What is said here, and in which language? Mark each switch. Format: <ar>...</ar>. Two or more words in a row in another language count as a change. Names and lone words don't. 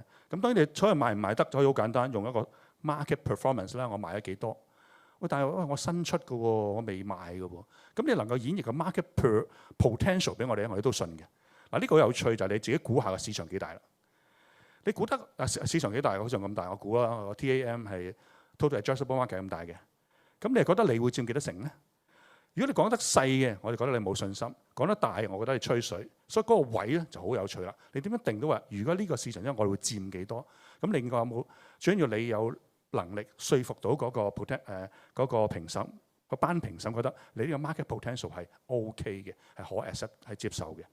<yue>咁當然你所謂賣唔賣得，可以好簡單，用一個</yue> <en>market performance</en> <yue>啦，我賣咗幾多？喂，但係我新出嘅喎，我未賣嘅喎。咁你能夠演繹個</yue> <en>market potential</en> <yue>俾我哋，我哋都信嘅。嗱，呢個好有趣就係你自己估下個市場幾大啦。你估得市場幾大？好似咁大，我估啦，我 TAM 係</yue> <en>total addressable market</en> <yue>咁大嘅。咁你係覺得你會佔幾多成咧？如果你講得細嘅，我哋覺得你冇信心；講得大，我覺得你吹水。所以嗰個位咧就好有趣啦。你點樣定到話，如果呢個市場因為我哋會佔幾多？咁另外有冇？最緊要你有能力說服到嗰個嗰個評審，個班評審覺得你呢個</yue> <en>market potential</en> <yue>係 OK 嘅，係可 accept 係接受嘅。</yue>